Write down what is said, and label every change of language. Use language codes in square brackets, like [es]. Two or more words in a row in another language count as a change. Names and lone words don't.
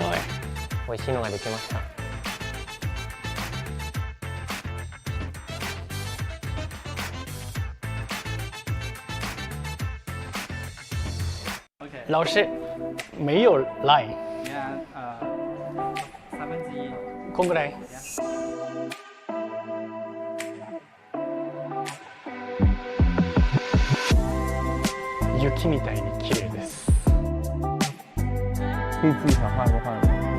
[ja] 美味しいのができました。 [zh] 老师没有 line。1/3。 [ja] こんぐらい。雪みたいに綺麗です。 [zh] 可以自己想画就画什么。